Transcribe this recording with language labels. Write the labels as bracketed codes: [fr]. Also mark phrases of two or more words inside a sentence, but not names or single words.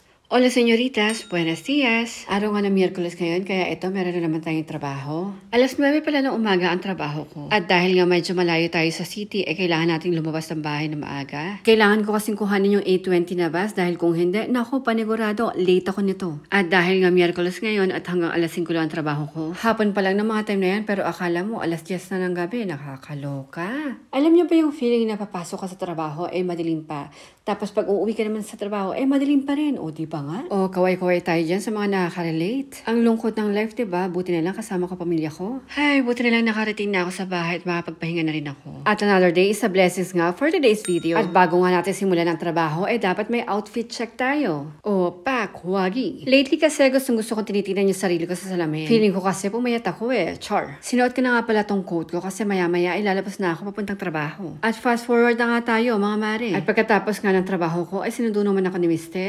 [es] Hola señoritas, buenos días. [tl] Araw nga ng Miyerkules ngayon, kaya ito meron na naman tayong trabaho. Alas 9 pala ng umaga ang trabaho ko. At dahil nga medyo malayo tayo sa city, kailangan nating lumabas ng bahay na maaga. Kailangan ko kasing kuhanin yung 8:20 na bus dahil kung hindi, naku, panigurado, late ako nito. At dahil nga Miyerkules ngayon at hanggang alas 5 lang ang trabaho ko. Hapon pa lang ng mga time na yan, pero akala mo alas 10 na ng gabi, nakakaloka. Alam niyo ba yung feeling na papasok ka sa trabaho, madilim pa. Tapos pag uuwi ka naman sa trabaho, madilim pa rin. O, di ba nga? O, kaway-kaway tayo dyan sa mga nakaka-relate. Ang lungkot ng life, di ba? Buti na lang kasama ko pamilya ko. Hay, buti na lang nakarating na ako sa bahay at makapagpahinga na rin ako. [en] At another day is a blessings nga for today's video. [tl] At bago nga natin simulan ang trabaho, dapat may [en] outfit check [tl] tayo. O, pak, wagi. Lately kasi gusto kong tinitingnan yung sarili ko sa salamin. Feeling ko kasi pumayat ako Char. Sinuot ko na nga pala tong coat ko kasi maya-maya ilalabas na ako papuntang trabaho. At [en] fast forward [tl] na nga tayo, mga mare. At pagkatapos nga ng trabaho ko, sinundo naman ako ni Mister.